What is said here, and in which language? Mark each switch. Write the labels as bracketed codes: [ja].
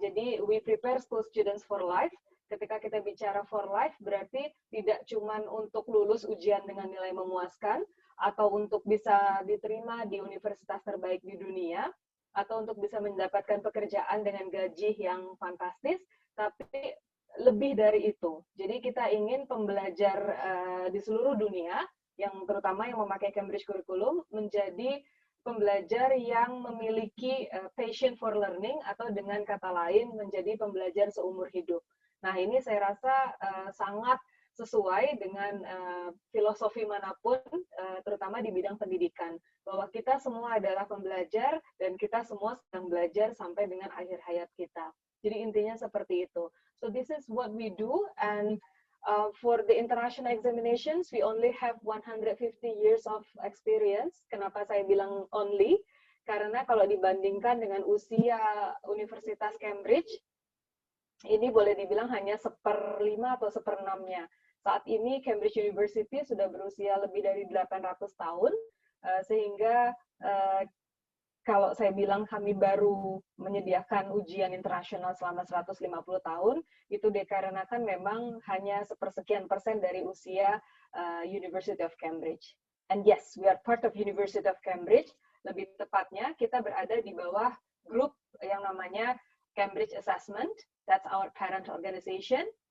[id] Jadi [en] we prepare school students for life. [id] Ketika kita bicara [en] for life, [id] berarti tidak cuma untuk lulus ujian dengan nilai memuaskan, atau untuk bisa diterima di universitas terbaik di dunia, atau untuk bisa mendapatkan pekerjaan dengan gaji yang fantastis, tapi lebih dari itu. Jadi kita ingin pembelajar di seluruh dunia, yang terutama yang memakai Cambridge Curriculum, menjadi pembelajar yang memiliki [en] passion for learning, [id] atau dengan kata lain menjadi pembelajar seumur hidup. Nah, ini saya rasa sangat sesuai dengan filosofi manapun, terutama di bidang pendidikan, bahwa kita semua adalah pembelajar dan kita semua sedang belajar sampai dengan akhir hayat kita. Jadi intinya seperti itu. [en] So this is what we do, and for the international examinations we only have 150 years of experience. [id] Kenapa saya bilang only? Karena kalau dibandingkan dengan usia Universitas Cambridge, ini boleh dibilang hanya 1/5 atau 1/6-nya. Saat ini Cambridge University sudah berusia lebih dari 800 tahun, sehingga kalau saya bilang kami baru menyediakan ujian internasional selama 150 tahun, itu dikarenakan memang hanya sepersekian persen dari usia University of Cambridge. [en] And yes, we are part of University of Cambridge. [id] Lebih tepatnya, kita berada di bawah grup yang namanya Cambridge Assessment. [en] That's our parent organization.